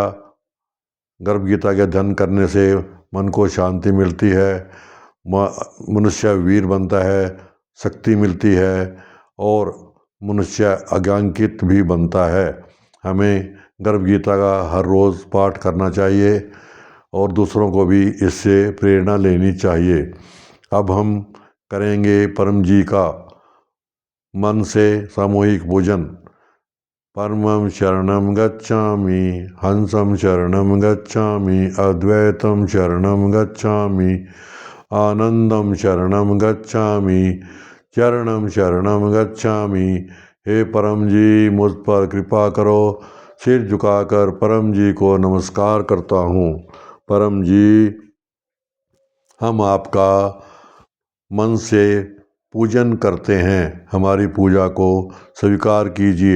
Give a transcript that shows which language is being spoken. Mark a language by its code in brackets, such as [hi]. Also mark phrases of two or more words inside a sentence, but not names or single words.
[hi] गर्भ गीता के अध्ययन करने से मन को शांति मिलती है, मनुष्य वीर बनता है, शक्ति मिलती है और मनुष्य आज्ञांकित भी बनता है। हमें गर्भ गीता का हर रोज़ पाठ करना चाहिए और दूसरों को भी इससे प्रेरणा लेनी चाहिए। अब हम करेंगे परम जी का मन से सामूहिक पूजन। [sa] परमं शरणं गच्छामि, हंसं शरणं गच्छामि, अद्वैतं शरणं गच्छामि, आनंदं शरणं गच्छामि, चरणं शरणं गच्छामि। [hi] हे परम जी, मुझ पर कृपा करो। सिर झुकाकर परम जी को नमस्कार करता हूँ। परम जी, हम आपका मन से पूजन करते हैं। हमारी पूजा को स्वीकार कीजिए।